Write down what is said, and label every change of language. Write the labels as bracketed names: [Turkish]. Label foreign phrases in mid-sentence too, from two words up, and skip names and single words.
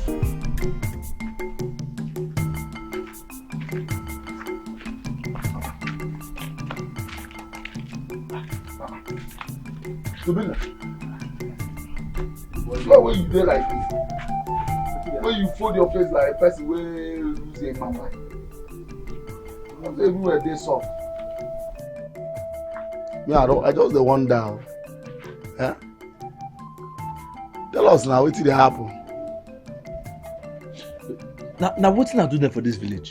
[Nigerian Pidgin] Why when you dey like this? When you fold your face like a person wey lose a mama. I'm saying everywhere dey soft. Me, I just dey wonder. Huh? Tell us now wetin dey happen. Now wetin I do them for this village?